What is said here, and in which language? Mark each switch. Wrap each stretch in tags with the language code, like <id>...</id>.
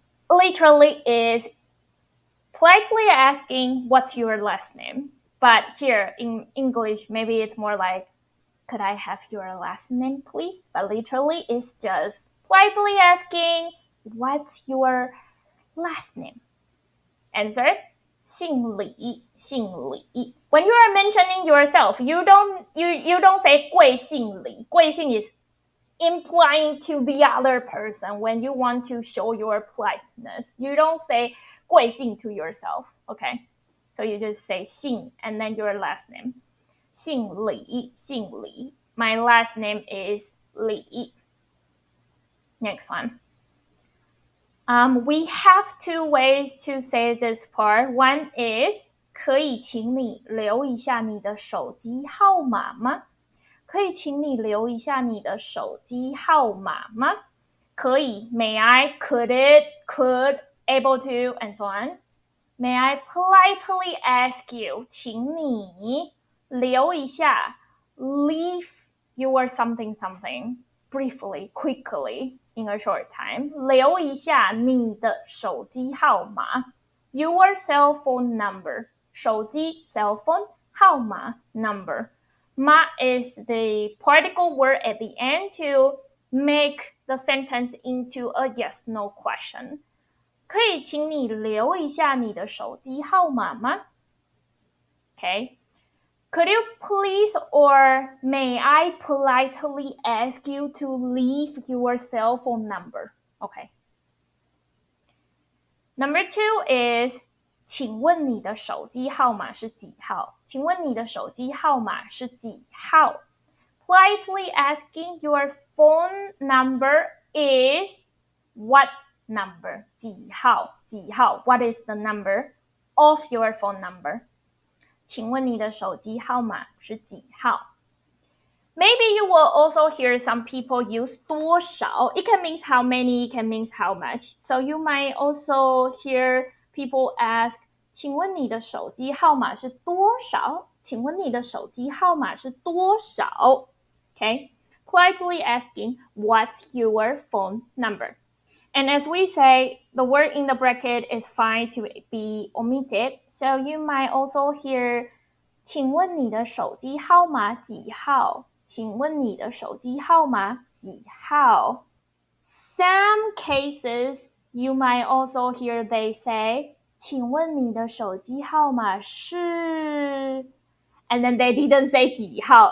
<en>Literally is politely asking what's your last name. But here in English, maybe it's more like, could I have your last name, please? But literally it's just politely asking, what's your last name? Answer,</en> <zh>姓李, 姓李.</zh> <en>When you are mentioning yourself, you don't say</en> <zh>贵姓李.</zh> <en>贵姓 is implying to the other person when you want to show your politeness. You don't say 贵姓 to yourself, okay? So you just say 姓 and then your last name.</en> <zh>姓李, 姓李.</zh> <en>My last name is Li. Next one. We have 2 ways to say this part. One is</en> <zh>可以请你留一下你的手机号码吗？可以请你留一下你的手机号码吗？</zh> <en>可以 may I, could it, could, able to, and so on. May I politely ask you,</en> <zh>请你留一下</zh> <en>leave your something something briefly, quickly, in a short time.</en> <zh>留一下你的手机号码</zh> <en>your cell phone number. 手机 cell phone 号码 number. Ma is the particle word at the end to make the sentence into a yes/no question.</en> <zh>可以请你留一下你的手机号码吗 ？Okay.</zh> <en>Could you please or may I politely ask you to leave your cell phone number? Okay. Number 2 is</en> <zh>请问你的手机号码是几号？请问你的手机号码是几号？</zh> <en>Politely asking your phone number is what number?</en> <zh>几号？几号？</zh> <en>What is the number of your phone number?</en> <zh>请问你的手机号码是几号？</zh> <en>Maybe you will also hear some people use 多少. It can mean how many, it can mean how much. So you might also hear people ask,</en> <zh>请问你的手机号码是多少？请问你的手机号码是多少？</zh> <en>Okay? Politely asking, what's your phone number? And as we say, the word in the bracket is fine to be omitted. So you might also hear,</en> <zh>请问你的手机号码几号？请问你的手机号码几号？</zh> <en>Some cases you might also hear they say,</en> <zh>请问你的手机号码是</zh> <en>and then they didn't say 几号.</en>